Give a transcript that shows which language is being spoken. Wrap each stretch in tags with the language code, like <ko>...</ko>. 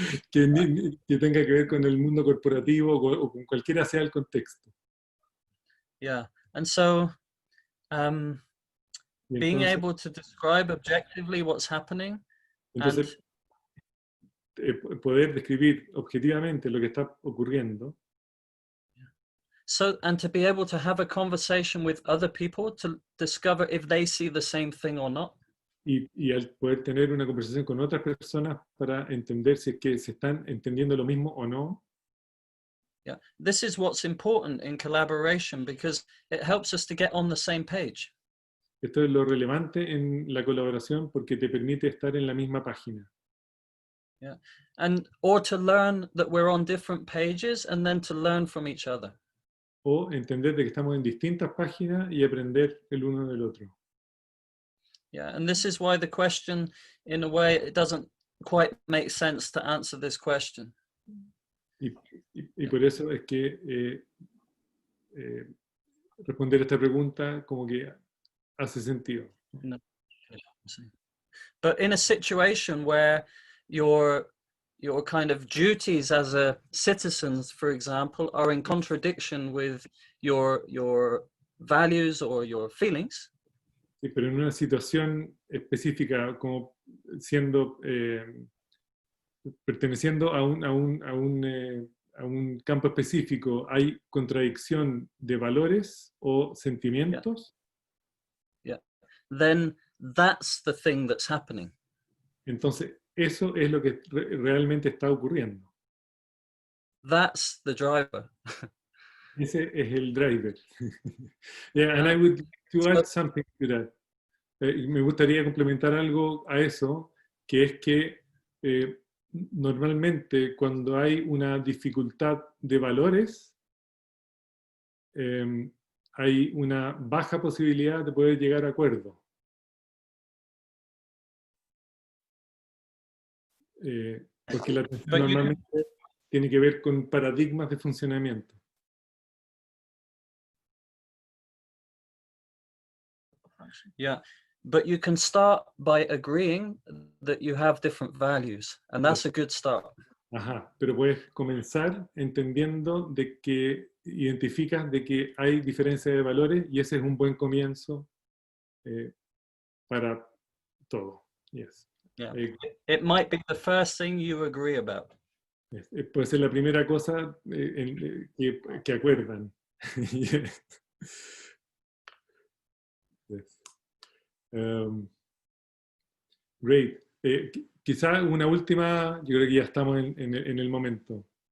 <es>que tenga que ver con el mundo corporativo o con cualquiera sea el contexto.</es> <en>Yeah, and so being</en> <es>Entonces,</es> <en>able to describe objectively what's happening.</en> <es>Entonces, poder describir objetivamente lo que está ocurriendo.</es> <en>So, and to be able to have a conversation with other people to discover if they see the same thing or not.</en> <es>Y al poder tener una conversación con otras personas para entender si es que se están entendiendo lo mismo o no.</es> <en>Yeah, this is what's important in collaboration because it helps us to get on the same page.</en> <es>Esto es lo relevante en la colaboración porque te permite estar en la misma página.</es> <en>Yeah, and or to learn that we're on different pages and then to learn from each other.</en> <es>O entender de que estamos en distintas páginas y aprender el uno del otro.</es> <en>Yeah, and this is why the question, in a way, it doesn't quite make sense to answer this question.</en> <es>Y por eso es que responder esta pregunta como que hace sentido. No.</es> <en>But in a situation where your kind of duties as a citizen, for example, are in contradiction with your values or your feelings.</en> <es>Sí, pero en una situación específica, como siendo, perteneciendo a un campo específico, ¿hay contradicción de valores o sentimientos?</es> <en>Yeah. Then that's the thing that's happening.</en> <es>Entonces, eso es lo que realmente está ocurriendo.</es> <en>That's the driver.</en> <es>Ese es el driver.</es> <en>Yeah, and I would like to add something to that.</en> <es>Me gustaría complementar algo a eso, que es que normalmente cuando hay una dificultad de valores, hay una baja posibilidad de poder llegar a acuerdo. Porque la atención normalmente tiene que ver con paradigmas de funcionamiento.</es> <en>Yeah, but you can start by agreeing that you have different values, and that's a good start.</en> <es>Ajá, pero puedes comenzar entendiendo de que identificas de que hay diferencia de valores y ese es un buen comienzo para todo.</es> <en>Yes. Yeah. It might be the first thing you agree about.</en> <es>Puede ser la primera cosa que acuerdan. Yes.</es> <en>Yes.</en> <es>Great. Quizá una última, yo creo que ya estamos en el momento.</es>